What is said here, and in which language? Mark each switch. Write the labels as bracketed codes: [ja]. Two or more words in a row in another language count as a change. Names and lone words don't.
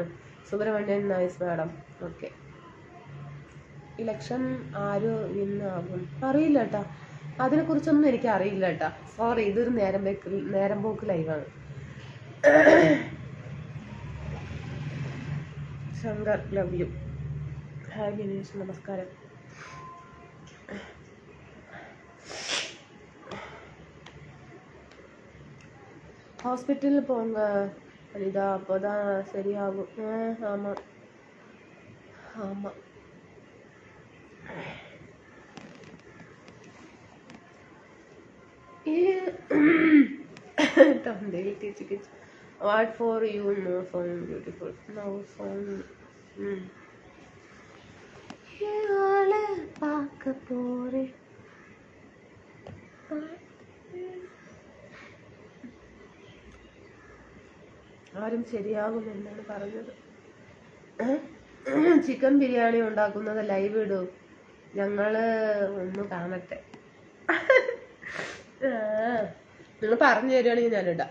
[ml] സുബ്രഹ്മണ്യൻ [en] nice madam. [ml] ഓക്കെ. ഇലക്ഷൻ ആര് വിന്നാകും? അറിയില്ല ഏട്ടാ, അതിനെ കുറിച്ചൊന്നും എനിക്ക് അറിയില്ല ഏട്ടാ. സോറി, ഇതൊരു നേരം പോക്ക് ലൈവാണ്. ശങ്കർ [en] love you. [ml] ഹായ് വിനീഷ് നമസ്കാരം. [ta] ஹாஸ்பிட்டல் போங்க அனிதா, அப்போதான் சரியாகும். ஆமாம் ஆமாம். [en] What for you? No found beautiful. No found. [ta] பார்க்க போறேன். [ml] ആരും ശരിയാകുമെന്നാണ് പറഞ്ഞത്. ചിക്കൻ ബിരിയാണി ഉണ്ടാക്കുന്നത് ലൈവ് ഇടും, ഞങ്ങള് ഒന്ന് കാണട്ടെ. നിങ്ങൾ പറഞ്ഞു തരുവാണെങ്കിൽ ഞാനിടാം.